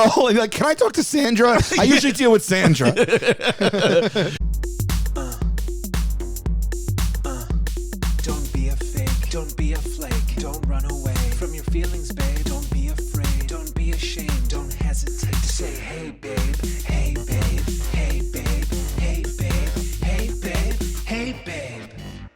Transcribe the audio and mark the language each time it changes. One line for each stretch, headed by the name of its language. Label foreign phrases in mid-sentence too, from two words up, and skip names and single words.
English: And you're like, "Can I talk to Sandra?" I usually deal with Sandra. Don't be a fake, don't be a flake, don't run away from your feelings, babe. Don't be afraid, don't be ashamed, don't hesitate to say, "Hey, babe, hey, babe, hey, babe, hey, babe, hey, babe, hey, babe."